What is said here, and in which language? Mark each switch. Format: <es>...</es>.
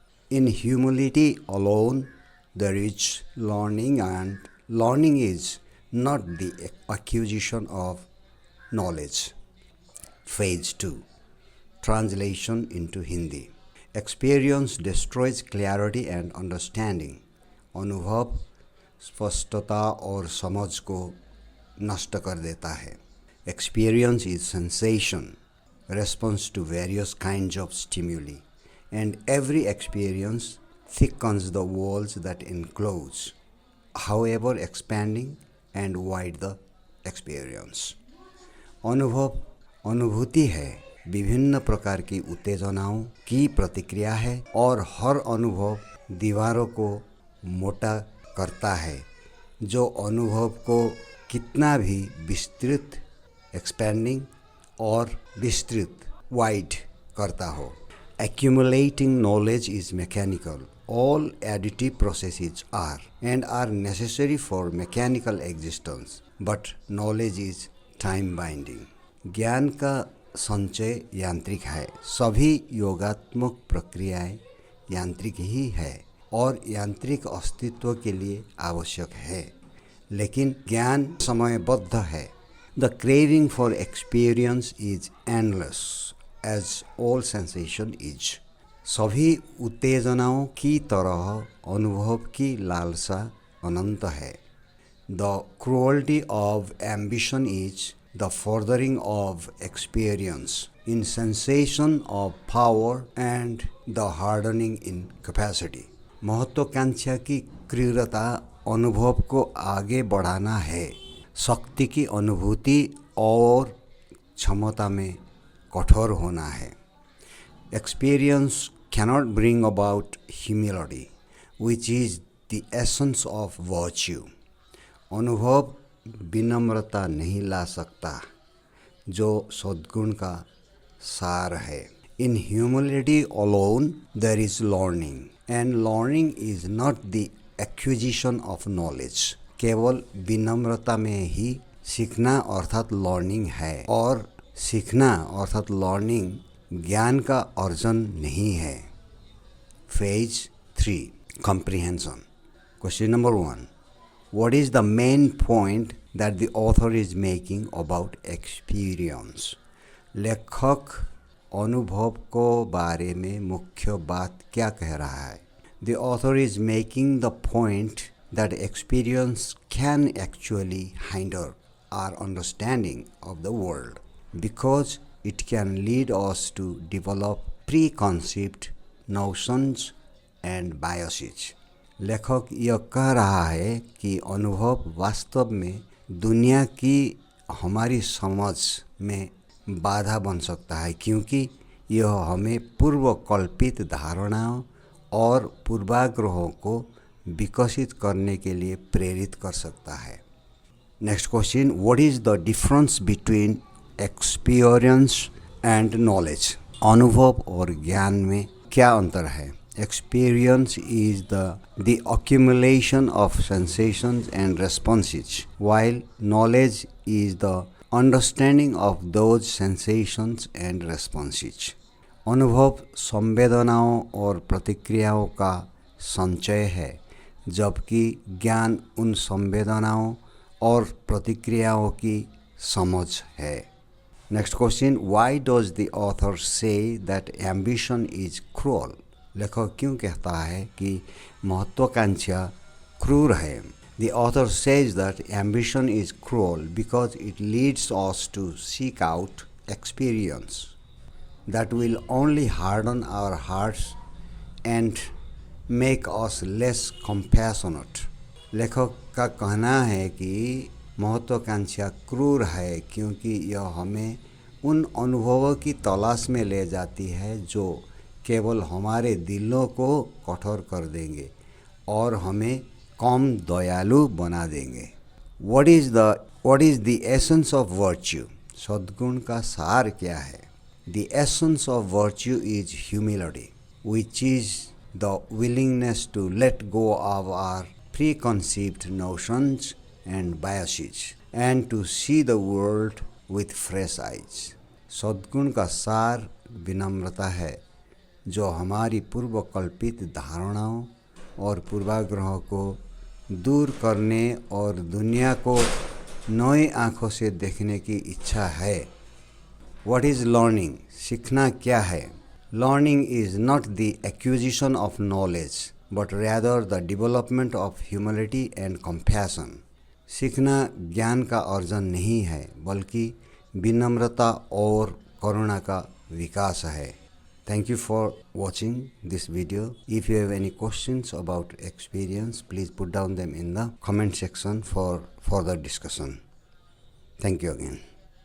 <en>In humility alone, there is learning, and learning is not the acquisition of knowledge. Phase 2. Translation into Hindi. Experience destroys clarity and understanding.</en> <hi>अनुभव स्पष्टता और समझ को नष्ट कर देता है.</hi> <en>Experience is sensation, response to various kinds of stimuli, and every experience thickens the walls that enclose, however expanding and wide the experience.</en> <hi>अनुभव अनुभूति है, विभिन्न प्रकार की उत्तेजनाओं की प्रतिक्रिया है और हर अनुभव दीवारों को मोटा करता है, जो अनुभव को कितना भी विस्तृत एक्सपेंडिंग और विस्तृत वाइड करता हो.</hi> <en>Accumulating knowledge is mechanical. All additive processes are and are necessary for mechanical existence, but knowledge is time binding.</en> <hi>ज्ञान का संचय यांत्रिक है. सभी योगात्मक प्रक्रियाएं यांत्रिक ही है और यांत्रिक अस्तित्व के लिए आवश्यक है, लेकिन ज्ञान समयबद्ध है.</hi> <en>The craving for experience is endless, as all sensation is.</en> <hi>सभी उत्तेजनाओं की तरह अनुभव की लालसा अनंत है.</hi> <en>The cruelty of ambition is the furthering of experience in sensation of power and the hardening in capacity.</en> <hi>महत्वाकांक्षा की क्रूरता अनुभव को आगे बढ़ाना है. शक्ति की अनुभूति और क्षमता में कठोर होना है.</hi> <en>Experience cannot bring about humility, which is the essence of virtue.</en> <hi>अनुभव विनम्रता नहीं ला सकता, जो सद्गुण का सार है.</hi> <en>In humility alone there is learning, and learning is not the acquisition of knowledge.</en> <hi>केवल विनम्रता में ही सीखना अर्थात लर्निंग है, और सीखना अर्थात लर्निंग ज्ञान का अर्जन नहीं है.</hi> <en>Phase 3. Comprehension. Question number 1. What is the main point that the author is making about experience?</en> <hi>लेखक अनुभव को बारे में मुख्य बात क्या कह रहा है?</hi> <en>The author is making the point that experience can actually hinder our understanding of the world, because it can lead us to develop preconceived notions and biases.</en> <hi>लेखक यह कह रहा है कि अनुभव वास्तव में दुनिया की हमारी समझ में बाधा बन सकता है, क्योंकि यह हमें पूर्व कल्पित धारणाओं और पूर्वाग्रहों को विकसित करने के लिए प्रेरित कर सकता है.</hi> <en>Next question. What is the difference between experience and knowledge?</en> <hi>अनुभव और ज्ञान में क्या अंतर है?</hi> <en>Experience is the accumulation of sensations and responses, while knowledge is the understanding of those sensations and responses.</en> <hi>अनुभव संवेदनाओं और प्रतिक्रियाओं का संचय है, जबकि ज्ञान उन संवेदनाओं और प्रतिक्रियाओं की समझ है।</hi> <en>Next question, why does the author say that ambition is cruel?</en> <hi>लेखक क्यों कहता है कि महत्वाकांक्षा क्रूर है?</hi> <en>The author says that ambition is cruel because it leads us to seek out experience that will only harden our hearts and make us less compassionate.</en> <hi>लेखक का कहना है कि महत्वाकांक्षा क्रूर है क्योंकि यह हमें उन अनुभवों की तलाश में ले जाती है जो केवल हमारे दिलों को कठोर कर देंगे और हमें कम दयालु बना देंगे।</hi> <en>What is the essence of virtue?</en> <hi>सद्गुण का सार क्या है?</hi> <en>The essence of virtue is humility, which is the willingness to let go of our preconceived notions and biases and to see the world with fresh eyes.</en> <hi>सद्गुण का सार विनम्रता है जो हमारी पूर्वकल्पित धारणाओं और पूर्वाग्रहों को दूर करने और दुनिया को नई आँखों से देखने की इच्छा है।</hi> <en>What is learning?</en> <hi>सीखना क्या है?</hi> <en>Learning is not the acquisition of knowledge, but rather the development of humility and compassion.</en> <hi>सीखना ज्ञान का अर्जन नहीं है बल्कि विनम्रता और करुणा का विकास है।</hi> <en>Thank you for watching this video. If you have any questions about experience, please put down them in the comment section for further discussion. Thank you again.</en>